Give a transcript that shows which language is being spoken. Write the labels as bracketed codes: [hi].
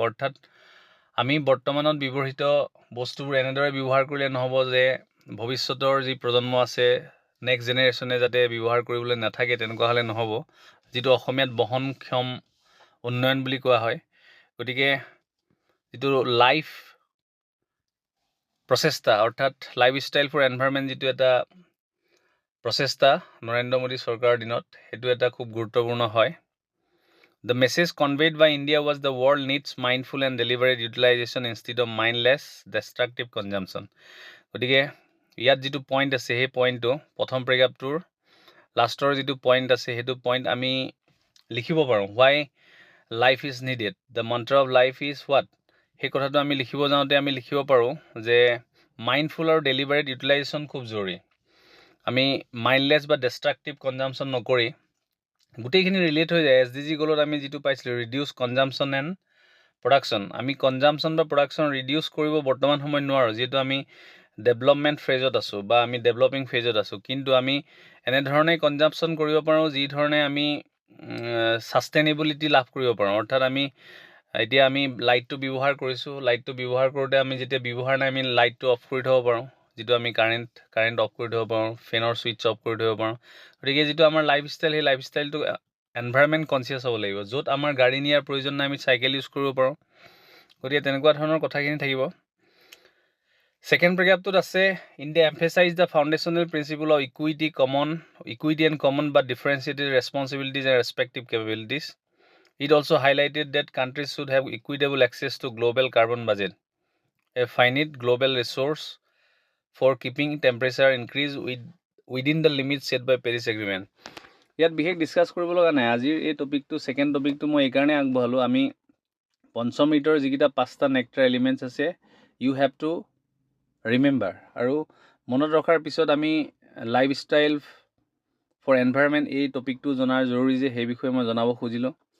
[as] অৰ্থাৎ আমি বৰ্তমানত ব্যৱহৃত বস্তুবোৰ এনেদৰে ব্যৱহাৰ কৰিলে নহ'ব যে ভৱিষ্যতৰ যি প্ৰজন্ম আছে, নেক্সট জেনেৰেশ্যনে যাতে ব্যৱহাৰ কৰিবলৈ নাথাকে, তেনেকুৱা হ'লে নহ'ব, যিটো অসমীয়াত বহনক্ষম উন্নয়ন বুলি কোৱা হয়। গতিকে যিটো লাইফ প্ৰচেষ্টা, অৰ্থাৎ লাইফ ষ্টাইল ফৰ এনভাইৰনমেণ্ট যিটো এটা প্ৰচেষ্টা নৰেন্দ্ৰ মোদী চৰকাৰৰ দিনত, সেইটো এটা খুব গুৰুত্বপূৰ্ণ হয়। [en] The message conveyed by India was the world needs mindful and deliberate utilization instead of mindless destructive consumption. [as] গতিকে ইয়াত যিটো পইণ্ট আছে, সেই পইণ্টটো প্ৰথম পেৰাগ্ৰাফটোৰ লাষ্টৰ যিটো পইণ্ট আছে, সেইটো পইণ্ট আমি লিখিব পাৰোঁ। [en] Why life is needed, the mantra of life is what? [as] সেই কথাটো আমি লিখিব যাওঁতে আমি লিখিব পাৰোঁ যে মাইণ্ডফুল আৰু ডেলিবাৰেট ইউটিলাইজেশ্যন খুব জৰুৰী। আমি মাইণ্ডলেছ বা ডেষ্ট্ৰাকটিভ কনজামশ্যন নকৰি, গোটেইখিনি ৰিলেট হৈ যায়। SDG গ'লত আমি যিটো পাইছিলোঁ, ৰিডিউচ কনজামশ্যন এণ্ড প্ৰডাকশ্যন। আমি কনজামশ্যন বা প্ৰডাকশ্যন ৰিডিউচ কৰিব বৰ্তমান সময়ত নোৱাৰোঁ, যিহেতু আমি ডেভেলপমেণ্ট ফেজত আছোঁ বা আমি ডেভেলপিং ফেজত আছোঁ। কিন্তু আমি এনেধৰণে কনজামশ্যন কৰিব পাৰোঁ যি ধৰণে আমি ছাষ্টেইনেবিলিটি লাভ কৰিব পাৰোঁ। অৰ্থাৎ এতিয়া আমি লাইটটো ব্যৱহাৰ কৰিছোঁ, লাইটটো ব্যৱহাৰ কৰোঁতে আমি যেতিয়া ব্যৱহাৰ নাই, আমি লাইটটো অফ কৰি থ'ব পাৰোঁ, যিটো আমি কাৰেণ্ট অফ কৰি থ'ব পাৰোঁ, ফেনৰ ছুইচ অফ কৰি থ'ব পাৰোঁ। গতিকে যিটো আমাৰ লাইফ ষ্টাইল, সেই লাইফ ষ্টাইলটো এনভাইৰনমেণ্ট কনচিয়াছ হ'ব লাগিব। য'ত আমাৰ গাড়ী নিয়াৰ প্ৰয়োজন নাই, আমি চাইকেল ইউজ কৰিব পাৰোঁ। গতিকে তেনেকুৱা ধৰণৰ কথাখিনি থাকিব। ছেকেণ্ড পেৰাগ্ৰাফটোত আছে, [en] India emphasise the foundational principle of equity and common but differentiated responsibilities and respective capabilities. It also highlighted that countries should have equitable access to global carbon budget, a finite global resource for keeping temperature increase within the limits set by Paris Agreement. [as] ইয়াত বিশেষ discuss কৰিব লগা নাই। আজিৰ এই টপিকটো, second টপিকটো মই এইকাৰণে আগবঢ়ালোঁ, আমি পঞ্চমৃতৰ যিকেইটা 5টা নেক্টাৰ এলিমেণ্টছ আছে, [en] you have to remember, [as] আৰু মনত ৰখাৰ পিছত আমি লাইফ ষ্টাইল ফৰ এনভাইৰনমেণ্ট এই টপিকটো জনাৰ জৰুৰী যে, সেই বিষয়ে মই জনাব খুজিলোঁ।